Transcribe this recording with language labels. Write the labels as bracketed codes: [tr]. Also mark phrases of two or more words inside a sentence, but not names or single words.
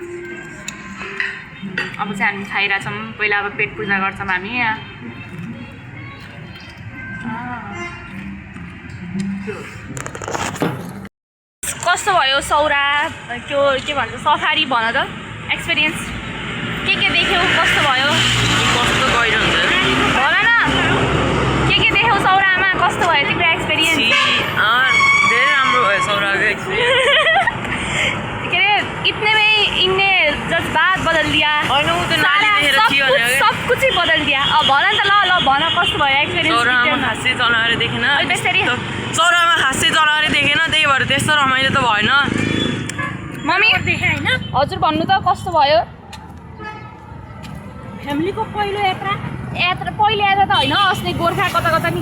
[ne] अब चाहिँ हामी खाइरहेछौँ पहिला अब पेट पूजा गर्छौँ हामी यहाँ कस्तो भयो सौरा त्यो के भन्छ सफारी भन त एक्सपिरियन्स के देख्यौ कस्तो भयो कस्तो गहिरो हुन्छ भन न के देख्यौ सौरामा कस्तो भयो तिम्रो एक्सपिरियन्स धेरै राम्रो भयो सौराको एक्सपिरियन्स [hi] के अरे इतने में इनने जज्बात बदल दिया सब कुछ ही बदल दिया [ne] अब भन त ल भन कस्तो भयो एक्सपिरियन्स सौरामा खासै जनावरै देखेन त्यसरी सौरामा खासै जनावरै देखेन त्यही भएर त्यस्तो रमाइलो त भएन मम्मी देखे हैन हजुर भन्नु त कस्तो भयो फ्यामिलीको पहिलो यात्रा पहिलो यात्रा त होइन अस्ति गोर्खा कता नि